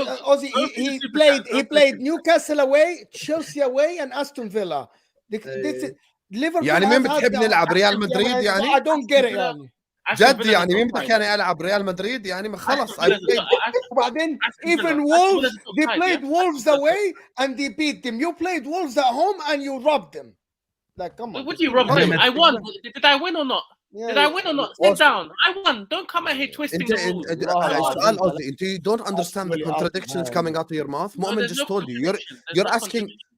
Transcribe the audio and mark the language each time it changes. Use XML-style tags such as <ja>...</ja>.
<en>Ozzy, he played Newcastle away, Chelsea away, and Aston Villa. Liverpool.</en> <ar>يعني مين بتحب نلعب ريال مدريد يعني؟</ar> <en>I don't get it</en> <ar>يعني. جد يعني مين بدك يعني العب ريال مدريد يعني خلص. وبعدين</ar> <en>even Wolves, they played Wolves away and they beat them. You played Wolves at home and you robbed them. Like, come on. What do you rob them? I won. Did I win or not? Did I win or not? Sit down. I won. Don't come out here twisting the rules. You don't understand the contradictions coming out of your mouth. Mu'min just told you. You're asking.</en>